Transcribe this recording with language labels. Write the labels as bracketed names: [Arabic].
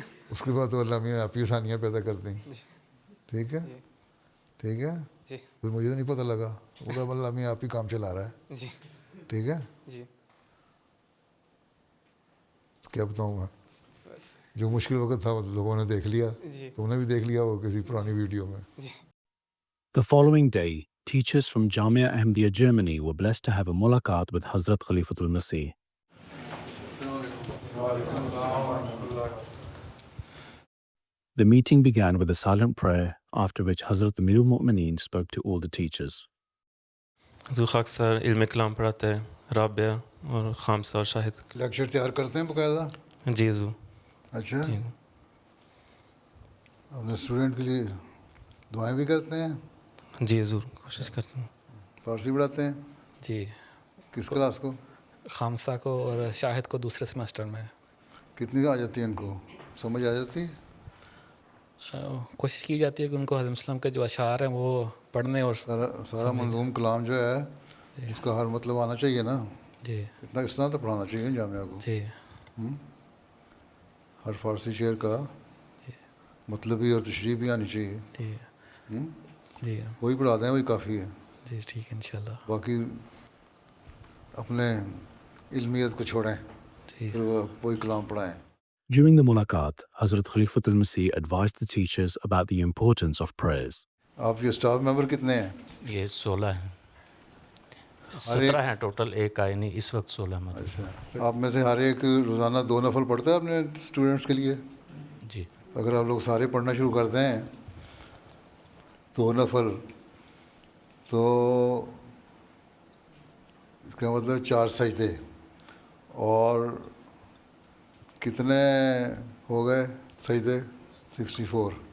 [Urdu] اس کے بعد تو اللہ میاں آپ ہی آسانیاں پیدا کر دیں. ٹھیک ہے. ٹھیک ہے. پھر مجھے تو نہیں پتہ لگا, وہ اللہ میاں آپ ہی کام چلا رہا ہے. ٹھیک ہے. کیا بتاؤں میں, جو مشکل وقت تھا وہ لوگوں نے دیکھ لیا, تم نے بھی دیکھ لیا وہ کسی پرانی ویڈیو میں. [English] The following day, teachers from Jamia Ahmadiyya Germany were blessed to have a mulaqat with Hazrat Khalifatul Masih. The meeting began with a silent prayer, after which Hazrat Amirul Mu'mineen spoke to all the teachers. [Urdu] حضور خاک سر علم کلام پڑھاتے ہیں, رابعہ اور خامسہ اور شاہد. Lecture تیار کرتے ہیں باقاعدہ؟ جی حضور. اچھا. اپنے اسٹوڈنٹ کے لیے دعائیں بھی کرتے ہیں؟ جی حضور کوشش کرتا ہوں. فارسی پڑھاتے ہیں جی کس کلاس کو؟ خامسہ کو اور شاہد کو دوسرے سمیسٹر میں. کتنی آ جاتی ہے ان کو؟ سمجھ آ جاتی ہے؟ کوشش کی جاتی ہے کہ ان کو حضرت وسلم کے جو اشعار ہیں وہ پڑھنے اور سارا منظوم کلام جو ہے اس کا ہر مطلب آنا چاہیے نا. جی اتنا اس طرح تو پڑھانا چاہیے جامعہ کو. جی ہر فارسی شعر کا مطلب بھی اور تشریح بھی آنی چاہیے. جی جی وہی پڑھا دیں وہی کافی ہے. جی ٹھیک ہے انشاءاللہ. باقی اپنے علمیت کو چھوڑیں, جی صرف وہی کلام پڑھائیں. [English] During the mulaqat, Hazrat Khalifatul Masih advised the teachers about the importance of prayers. [Urdu] آپ کے اسٹاف ممبر کتنے ہیں؟ یہ 16 ہیں. 17 ہیں ٹوٹل, ایک آئے نہیں اس وقت 16 میں. اچھا, آپ میں سے ہر ایک روزانہ 2 نفل پڑھتا ہے اپنے اسٹوڈنٹس کے لیے؟ جی اگر آپ لوگ سارے پڑھنا شروع کر دیں 2 نفل تو اس کا مطلب 4 سجدے, اور کتنے ہو گئے سجدے؟ 64.